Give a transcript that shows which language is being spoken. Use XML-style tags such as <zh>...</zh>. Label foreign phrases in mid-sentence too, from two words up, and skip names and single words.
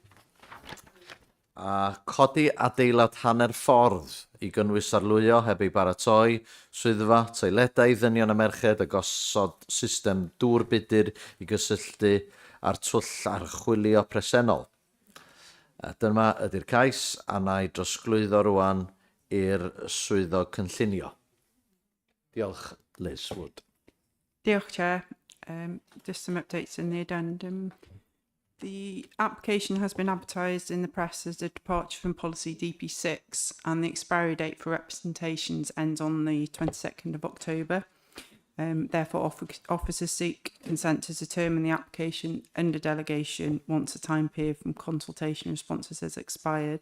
<cy>A codi adeilad hanner ffordd i gynnwys arlwyo heb ei baratoi, swyddfa, toiledau, ddynion a merched a gosod system dŵr budur i gysylltu a'r twll archwilio presennol. Dyma ydy'r cais a na i drosglwyddo rwan i'r swyddog cynllunio. Diolch, Liz Wood. Diolch,</cy> <en>Chair. Just some updates in the addendum. The application has been advertised in the press as a departure from policy DP6 and the expiry date for representations ends on the 22nd of October. Therefore, officers seek consent to determine the application under delegation once the time period from consultation responses has expired.</en>